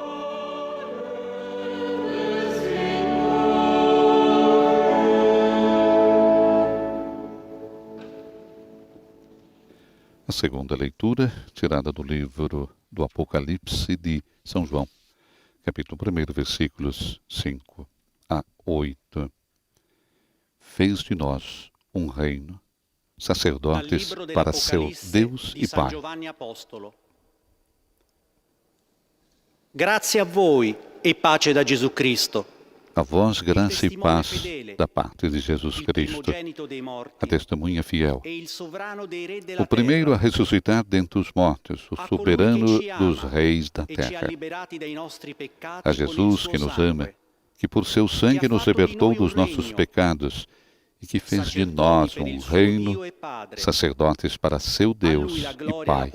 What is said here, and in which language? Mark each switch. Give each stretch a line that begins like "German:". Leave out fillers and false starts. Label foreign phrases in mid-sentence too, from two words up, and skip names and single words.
Portuguese: A segunda leitura, tirada do livro do Apocalipse de São João, capítulo 1, versículos 5 a 8. Fez de nós um reino, sacerdotes para seu Deus e Pai.
Italian: Grazie a voi e pace da Gesù Cristo.
Portuguese: A vós, graça e paz da parte de Jesus Cristo, a testemunha fiel, o primeiro a ressuscitar dentre os mortos, o soberano dos reis da terra. A Jesus que nos ama, que por seu sangue nos libertou dos nossos pecados e que fez de nós um reino, sacerdotes para seu Deus e Pai.